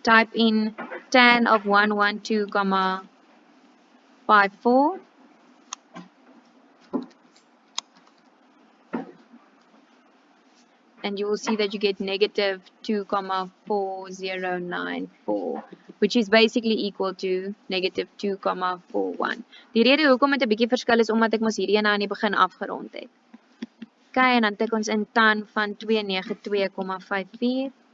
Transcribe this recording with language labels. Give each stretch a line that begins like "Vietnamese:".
English: Type in tan of 112,54. And you will see that you get negative 2,4094, which is basically equal to negative 2,41.
Afrikaans: Die rede hoekom dit 'n bietjie verskil is omdat ek mos hierdie een aan die begin afgerond het. Okay, en dan tik ons in tan van 292,54.